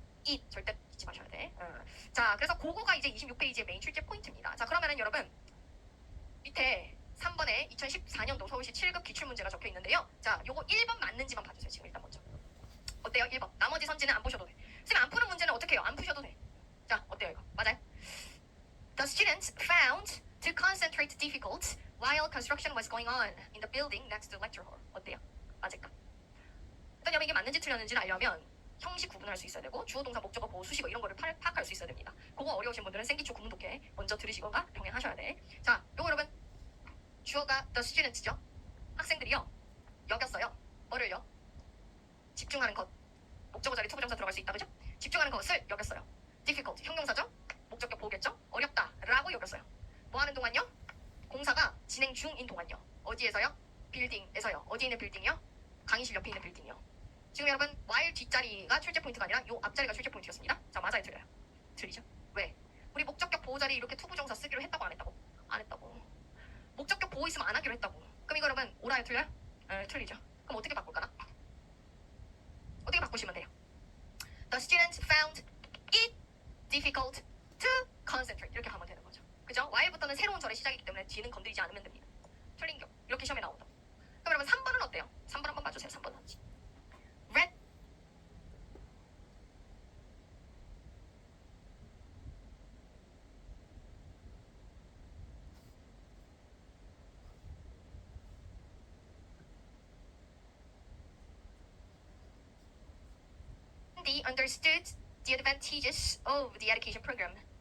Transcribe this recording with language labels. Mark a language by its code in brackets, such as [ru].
[ko] it 절대 잊지 마셔야 돼. 자, 그래서 그거가 이제 26페이지의 메인 출제 포인트입니다. 자, 그러면은 여러분 밑에 3번에 2014년도 서울시 7급 기출문제가 적혀 있는데요. 자, 요거 1번 맞는지만 봐주세요. 지금 일단 먼저. 어때요? 1번. 나머지 선지는 안 보셔도 돼. 선생님 안 푸는 문제는 어떻게 해요? 안 푸셔도 돼. 자, 어때요 이거? 맞아요? [en] The students found to concentrate difficult while construction was going on in the building next to lecture hall. [ko] 어때요? 맞을까? 일단 여러분 이게 맞는지 틀렸는지를 알려면 형식 구분할 수 있어야 되고 주어 동사 목적어 보호 수식어 이런 거를 파악할 수 있어야 됩니다. 그거 어려우신 분들은 생기초 구문 독해 먼저 들으시거나 병행하셔야 돼. 자, 요거 여러분 주어가 the students죠. 학생들이요. 여겼어요. 뭐를요? 집중하는 것. 목적어 자리 투부정사 들어갈 수 있다. 그죠? 집중하는 것을 여겼어요. difficult 형용사죠. 목적격 보겠죠? 어렵다 라고 여겼어요. 뭐 하는 동안요? 공사가 진행 중인 동안요. 어디에서요? 빌딩에서요. 어디에 있는 빌딩이요? 강의실 옆에 있는 빌딩이요. 지금 여러분 while 뒷자리가 출제 포인트가 아니라 요 앞자리가 출제 포인트였습니다. 자, 맞아요? 틀려요? 틀리죠? 왜? 우리 목적격 보호 자리 이렇게 투부정사 쓰기로 했다고 안 했다고? 안 했다고. 목적격 보호 있으면 안 하기로 했다고. 그럼 이거 여러분 오라요? 틀려요? 틀리죠. 그럼 어떻게 바꿀까나? 어떻게 바꾸시면 돼요? [en] The students found it difficult to concentrate [ko] 이렇게 하면 되는 거죠. 그죠? while부터는 새로운 절의 시작이기 때문에 뒤는 건드리지 않으면 됩니다. 틀린 경 이렇게 시험에 나온다. 그럼 여러분 3번은 어때요? 3번 한번 봐주세요. 3번 하지. [en] Red they understood the advantages of the education program.